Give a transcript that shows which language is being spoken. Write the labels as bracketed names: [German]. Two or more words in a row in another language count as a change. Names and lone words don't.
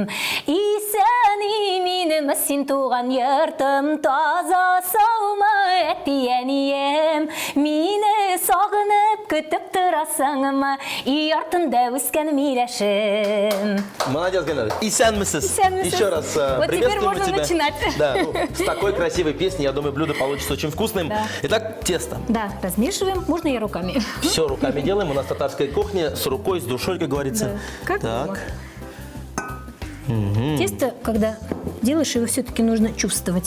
[Tatar] Исән минем син туган йортым, таза саумы әтиәнием, мине сагынып көтеп торасыңмы, үй артында үскән миләшем. Молодец, Гульнара. Исәнмесез. Исәнмесез. [Russian] Еще раз Вот теперь приветствуем можно тебя. начинать. Да, ну, с такой красивой песней, я думаю, блюдо получится очень вкусным. Да. Итак, тесто. Да, размешиваем, можно и руками. Все руками делаем. У нас татарская кухня с рукой, с душой, как говорится. Да, как так. дома. Тесто, когда делаешь, его все-таки нужно чувствовать.